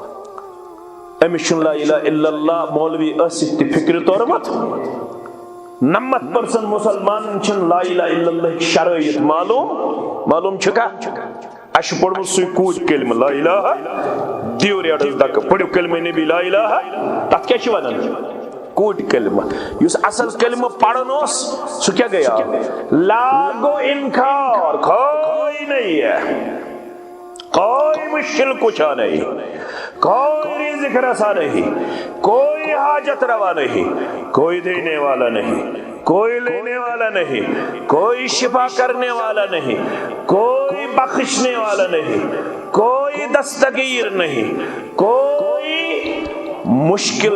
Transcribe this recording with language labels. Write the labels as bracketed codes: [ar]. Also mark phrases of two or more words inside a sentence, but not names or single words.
[ks] أمِس چھُنہٕ [ar] لا الہ الا اللہ [ks] مولوی ٲسِتھ تہِ فکرِ توٚرمُت 90% مُسلمانن چھِنہٕ [ar] لا الہ الا اللہ [ks] شرٲیط معلوم چھُکھا اَسہِ چھُ پوٚرمُت سُے کوٗت کلمہٕ [ar] لا الہ [ks] دِیِو ریڈس دکہٕ پٔرِو کلمہ نبی [ar] لا الہ [ks] تتھ کیٛاہ چھِ ونان کوٗت کلمہ یُس اصل کلمہ پران اوس سُہ کیٛاہ گٔیا لا [ur] گو انکار کوئی نہیں ہے کوئی مشکل کشا نہیں کوئی رزق رسا نہیں کوئی حاجت روا نہیں کوئی دینے والا نہیں کوئی لینے والا نہیں کوئی شفا کرنے والا نہیں کوئی بخشنے والا نہیں کوئی دستگیر نہیں کوئی مشکل